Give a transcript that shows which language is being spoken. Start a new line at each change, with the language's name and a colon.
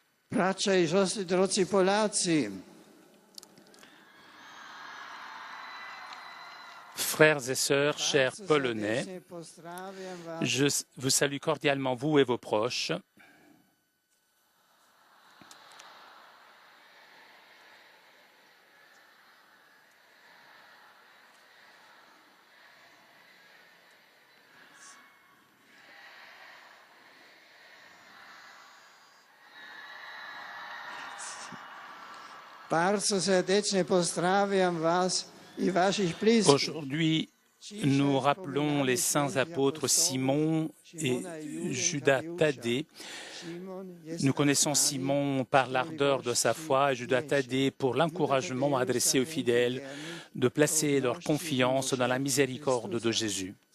Polish: Bracia i siostry, drodzy Polacy,
French: frères et sœurs, chers Polonais, je vous salue cordialement, vous et vos proches.
Polish: Bardzo serdecznie pozdrawiam was i waszych blisków.
French: Aujourd'hui, nous rappelons les saints apôtres Simon et Judas Thaddée. Nous connaissons Simon par l'ardeur de sa foi et Judas Thaddée pour l'encouragement adressé aux fidèles de placer leur confiance dans la miséricorde de Jésus.